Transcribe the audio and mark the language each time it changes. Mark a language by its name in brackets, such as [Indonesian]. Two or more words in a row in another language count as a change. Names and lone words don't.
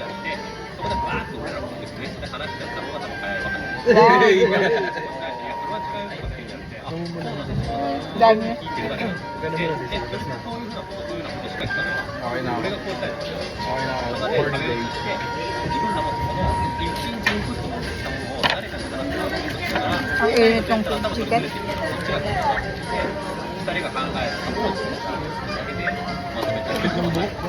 [Filipino] Dami. Okay na ako. Okay na ako. 40 days. Ang init ng chicken. [Japanese] 2 人が考えたものをだけでまとめた [Filipino] Kapit ng buhok.